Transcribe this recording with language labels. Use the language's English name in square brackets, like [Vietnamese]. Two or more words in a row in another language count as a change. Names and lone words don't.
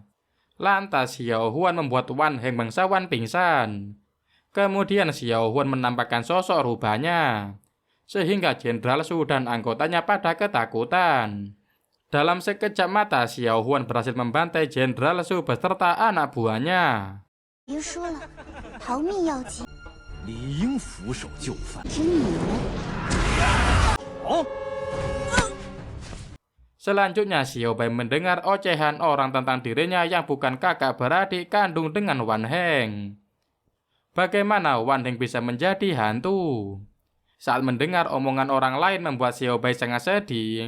[Indonesian] Lantas Xiao Huan membuat Wan Heng bangsawan pingsan. Kemudian Xiao Huan menampakkan sosok rubahnya, sehingga Jenderal Su dan anggotanya pada ketakutan. Dalam sekejap mata Xiao Huan berhasil membantai Jenderal Su beserta anak buahnya. [Chinese] 别说了，逃命要紧，理应俯首就范。是你们。好， [Indonesian] Selanjutnya Xiao Bai mendengar ocehan orang tentang dirinya yang bukan kakak beradik kandung dengan Wan Heng. Bagaimana Wan Heng bisa menjadi hantu? Saat mendengar omongan orang lain membuat Xiao Bai sangat sedih.